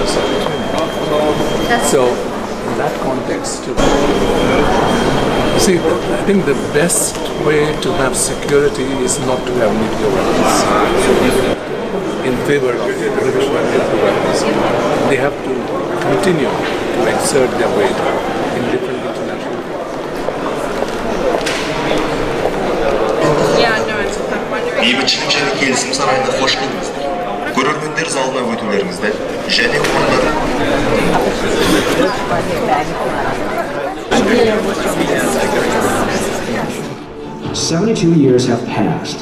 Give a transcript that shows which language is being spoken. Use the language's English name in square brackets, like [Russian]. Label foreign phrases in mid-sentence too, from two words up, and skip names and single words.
[English] So, in that context, see, I think the best way to have security is not to have nuclear weapons. In favor of the prohibition of nuclear weapons, they have to continue to exert their weight in different international [Kazakh] Бейбітшілік келісім сарайына қош келдіңіздер. Көрермендер залына өтулеріңізді және орындары. [English] 72 years have passed.